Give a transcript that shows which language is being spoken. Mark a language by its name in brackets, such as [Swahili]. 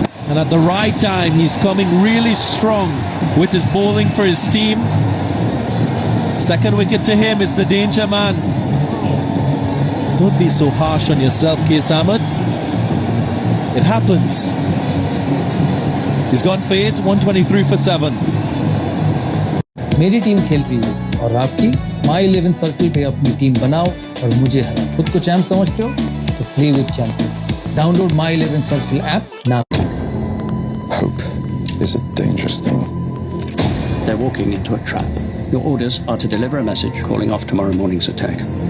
[English] And at the right time, he's coming really strong with his bowling for his team. Second wicket to him is the danger man. Don't be so harsh on yourself, Qais Ahmed. It happens. He's gone for 8, 123 for 7. [Hindi] मेरी team खेल रही है और आपकी माई 11 circle पे अपनी team बनाओ और मुझे हराओ। खुद को चैंप समझते हो तो [English] Play with champions. Download My 11 Circle app now. Hope is a dangerous thing. They're walking into a trap. Your orders are to deliver a message calling off tomorrow morning's attack.